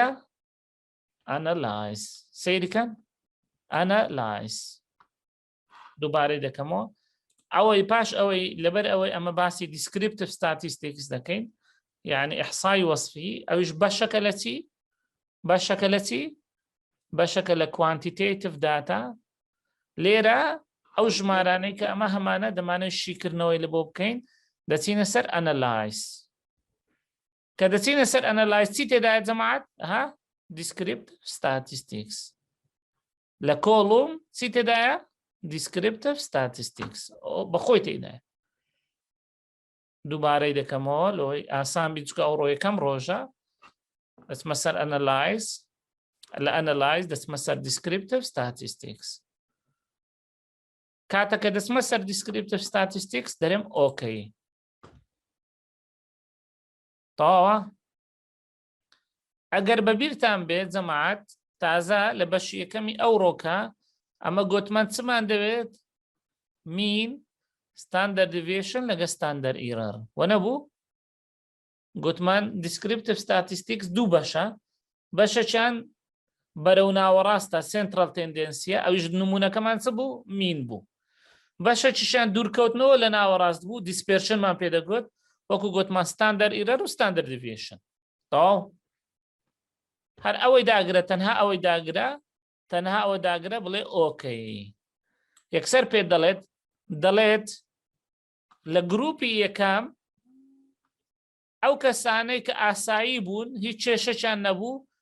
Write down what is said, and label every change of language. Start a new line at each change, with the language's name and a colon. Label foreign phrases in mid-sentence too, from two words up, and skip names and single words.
Central Kurdish: ئەنەلایز سیرکەن ئەنەلایز دووبارەی دەکەمەوە ئەوەی پاش ئەوەی لەبەر ئەوەی ئەمە باسی
English: descriptive statistics
Central Kurdish: دەکەین یعنی
Arabic: ئەحسای وەصفی
Central Kurdish: ئەویش بەشەکە لە چی؟ بەشەکە لە چی؟ بەشەکە لە
English: quantitative data
Central Kurdish: لێرە ئەو ژمارانەی کە ئەمە هەمانە دەمانێت شیکردنەوەی لە بۆ بکەین دەچینە سەر ئەنەلایز کە دەچینە سەر ئەنەلایز چی تێدایە جەماعەت ها
English: descriptive statistics
Central Kurdish: لە کۆڵوم چی تێدایە
English: descriptive statistics
Central Kurdish: بەخۆی تێدایە دووبارەی دەکەمەوە لەوەی ئاسان بیچکە ئەو ڕۆ یەکەم ڕۆژە دەچمە سەر ئەنەلایز لە ئەنەلایز دەچمە سەر
English: descriptive statistics
Central Kurdish: کاتەکە دەچمە سەر
English: descriptive statistics
Central Kurdish: دەرێم ئۆکەی تەواوە ئەگەر بەبیرتان بێت جەماعەت تازە لە بەشی یەکەمی ئەو ڕۆکە ئەمە گوتمان چمان دەوێت
English: mean standard deviation
Central Kurdish: لەگە
English: standard error
Central Kurdish: وەنەبوو گوتمان descriptive statistics دوو بەشە بەشەکیان بەرەو ناوەڕاستە
English: central tendency
Central Kurdish: ئەویش نمونونەکەمان چ بوو mean بوو بەشەکیشیان دوورکەوتنەوە لە ناوەڕاست بوو dispersionمان پێدەگوت وەکو گوتمان
English: standard error
Central Kurdish: و
English: standard deviation
Central Kurdish: تەواو هەر ئەوەی داگرە تەنها ئەوەی داگرە تەنها ئەوە داگرە بڵێ ئۆکەی یەکسەر پێ دەڵێت لە گروپی یەکەم ئەو کەسانەی کە ئاسایی بوون هیچ کێشەیان نەبوو